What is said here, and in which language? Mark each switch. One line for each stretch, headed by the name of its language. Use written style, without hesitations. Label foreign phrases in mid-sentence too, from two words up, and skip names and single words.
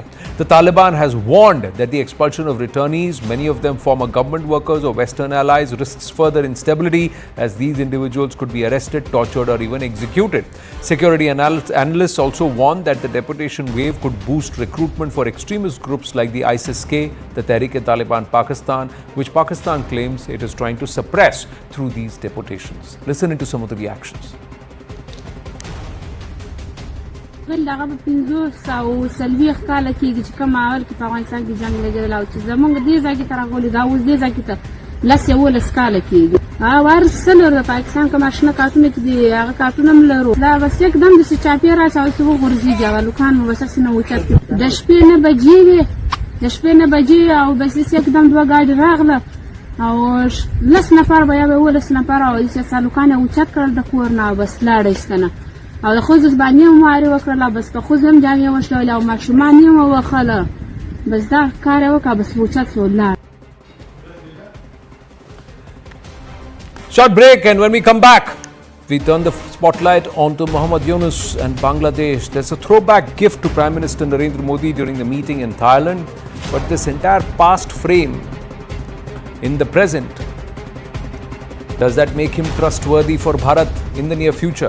English: The Taliban has warned that the expulsion of returnees, many of them former government workers or Western allies, risks further instability as these individuals could be arrested, tortured or even executed. Security analysts also warn that the deportation wave could boost recruitment for extremist groups like the ISIS-K, the Tehrik-e-Taliban Pakistan, which Pakistan claims it is trying to suppress through these deportations. Listen into some of the reactions.
Pashto: دغه په 540 کاله کېږي چې کوم اول کې په افغانستان کې جنګ لګېدلی او چې زموږ دې ځای کې ته راغلي دا اوس دې ځای کې ته 11 کاله کېږي ورسلو د پاکستان کوم اشنا کارتونه چې دي هغه کارتونه هم لرو دا بس یکدم داسې چاپېره اچوي چې وغورځېږي هغه لوکان مو بس هسې نه اوچت کړي د شپې 9 بجې وې د شپې 9 بجې او بس داسې یکدم 2 ګاډي راغله او 10 نفر به یا به 12 نفر او داسې لوکان یې اوچت کړل د کور نه او بس لاړه ایستنه او د ښځو باندې هم وارې وکړله بس په ښځو هم جامې وشلولې او ماشومان یې ووخله بس دا کار یې وکړه بس اوچت شو لاړ.
English: Short break, and when we come back, we turn the spotlight onto Mr Yunus and Bangladesh. There's a throwback gift to Prime Minister Narendra Modi during the meeting in Thailand, but this entire past frame in the present, does that make him trustworthy for Bharat in the near future?